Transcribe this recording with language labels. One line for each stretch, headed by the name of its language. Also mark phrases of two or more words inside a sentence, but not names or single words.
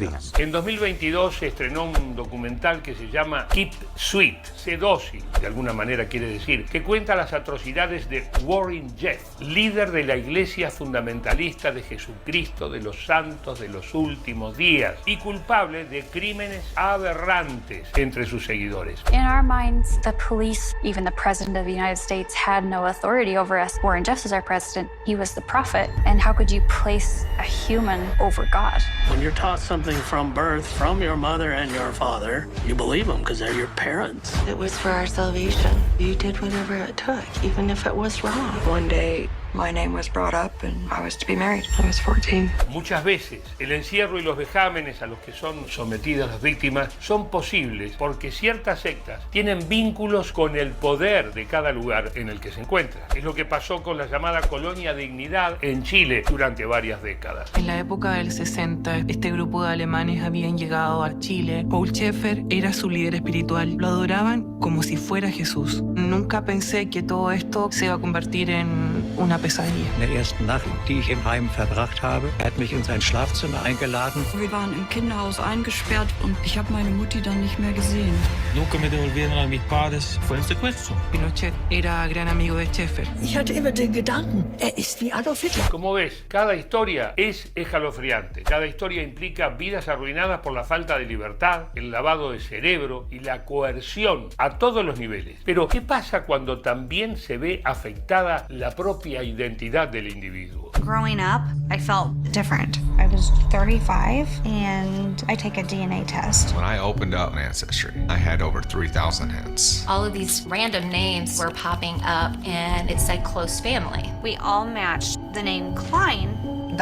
Spanish: En 2022 se estrenó un documental que se llama llama Keep Sweet, sé dócil, de alguna manera quiere decir, que cuenta las atrocidades de Warren Jeffs, líder de la Iglesia Fundamentalista de Jesucristo de los Santos de los Últimos Días y culpable de crímenes aberrantes entre sus seguidores.
English: In our minds, the police, even the president of the United States, had no authority over us. Warren Jeffs is our president. He was the prophet. And how could you place a human over God? When you're taught something from birth, from your mother and your father, you believe them because they're your parents. It was for our salvation. You did whatever it took, even if it was wrong. One day, my name was brought up and I was to be married. I was 14.
Spanish: Muchas veces el encierro y los vejámenes a los que son sometidas las víctimas son posibles porque ciertas sectas tienen vínculos con el poder de cada lugar en el que se encuentran. Es lo que pasó con la llamada Colonia Dignidad en Chile durante varias décadas. En la época del 60, este grupo de alemanes habían llegado a Chile. Paul Schaeffer era su líder espiritual. Lo adoraban como si fuera Jesús. Nunca pensé que todo esto se iba a convertir en una pesadilla.
German: In der ersten Nacht, die ich im Heim verbracht habe, hat mich in sein Schlafzimmer eingeladen. Wir waren im Kinderhaus eingesperrt und ich habe meine Mutti dann nicht mehr gesehen.
Spanish: Nunca me devolvieron a mis padres. Fue el secuestro. Pinochet era gran amigo de Schaeffer.
German: Ich hatte immer den Gedanken, ist wie Adolf Hitler.
Spanish: Como ves, cada historia es escalofriante. Cada historia implica vidas arruinadas por la falta de libertad, el lavado de cerebro y la coerción a todos los niveles. Pero, ¿qué pasa cuando también se ve afectada la propia identidad del individuo?
English: Growing up, I felt different. I was 35 and I take a DNA test. When I opened up Ancestry, I had over 3,000 hits. All of these random names were popping up and it said close family. We all matched the name Klein.